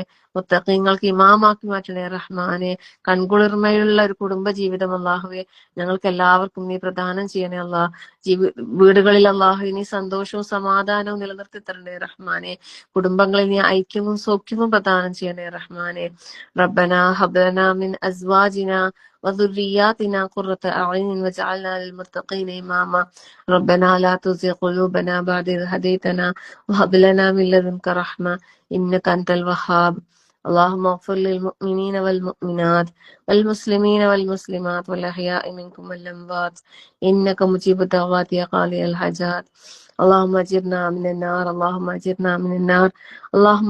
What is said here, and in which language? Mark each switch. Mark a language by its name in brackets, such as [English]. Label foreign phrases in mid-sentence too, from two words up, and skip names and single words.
[Malayalam] മുത്തഖീങ്ങൾക്ക് ഇമാമാക്കി മാറ്റണേ റഹ്മാനെ. കൺകുളിർമയുള്ള ഒരു കുടുംബ ജീവിതം അള്ളാഹുവെ ഞങ്ങൾക്ക് എല്ലാവർക്കും നീ പ്രദാനം ചെയ്യണേ അള്ളാഹ്. വീടുകളിൽ അള്ളാഹു നീ സന്തോഷവും സമാധാനവും നിലനിർത്തി തരണേ റഹ്മാനെ. കുടുംബങ്ങളിൽ നീ ഐക്യവും സൗഖ്യവും പ്രദാനം ചെയ്യണേ റഹ്മാനെ. [Arabic] ربنا هب لنا من أزواجنا وذرياتنا قرة أعين واجعلنا للمتقين إماما ربنا لا تزغ قلوبنا بعد إذ هديتنا وهب لنا من لدنك رحمة إنك أنت الوهاب اللهم اغفر للمؤمنين والمؤمنات والمسلمين والمسلمات والأحياء منكم والأموات إنك مجيب الدعوات يا قاضي الحاجات اللهم أجرنا من النار اللهم أجرنا من النار اللهم